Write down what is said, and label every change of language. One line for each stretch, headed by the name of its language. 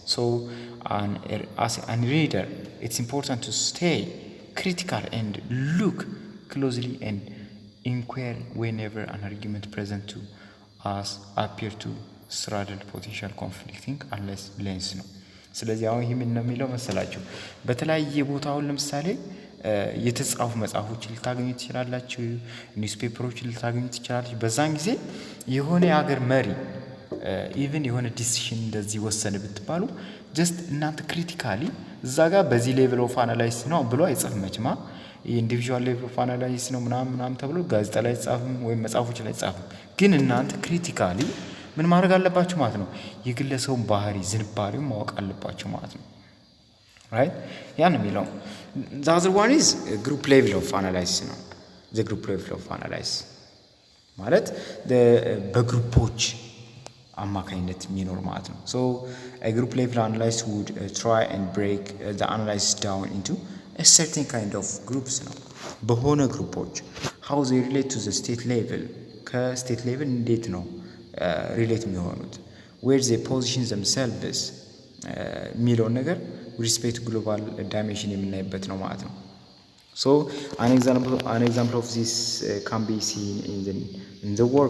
English: So as a reader, it's important to stay critical and look closely and inquire whenever an argument present to us appear to straddle potential conflicting unless lens
Amharic: ነው። ስለዚህ አሁን ይሄ ምን ነው የሚለው መሰላችሁ? በተለያየ ቦታውን ለምሳሌ የተጻፉ መጽሐፎችን ልታገኙ ትችላላችሁ፣ ኒውስፔፐሮችን ልታገኙ ትችላላችሁ። በዛን ጊዜ የሆነ የሀገር መሪ ኢቭን የሆነ ዲሲሽን እንደዚህ ወሰነ ብትባሉ ጀስት እናንተ ክሪቲካሊ እዛ ጋር በዚህ ሌቭል ኦፍ አናላይሲስ ነው ብሎ አይጽፍም። መቼም የኢንዲቪዥዋል ሌቭል ኦፍ አናላይሲስ ነው ምናምን ተብሎ ጋዜጣ ላይ አይጻፍም ወይም መጽሐፎች ላይ አይጻፍም። ግን እናንተ ክሪቲካሊ ምን ማድረግ አለባችሁ ማለት ነው? የግለሰቡን ባህሪ ዝንባሌውን ማወቅ አለባችሁ ማለት ነው። ራይት ያን የሚለው
English: the other one is group level of analysis
Amharic: ነው።
English: the group level of analysis
Amharic: ማለት በግሩፖች አማካኝነት የሚኖር ማለት ነው።
English: so a group level analysis would try and break the analysis down into a certain kind of groups
Amharic: ነው። በሆነ ግሩፖች
English: how they relate to the state level
Amharic: ከስቴት ሌቭል እንዴት ነው ሪሌት የሚሆኑት
English: where they position themselves
Amharic: የሚለውን ነገር ሪስፔክት ግሎባል ዳይሜንሽን የምናይበት ነው ማለት ነው።
English: so an example of this can be seen in the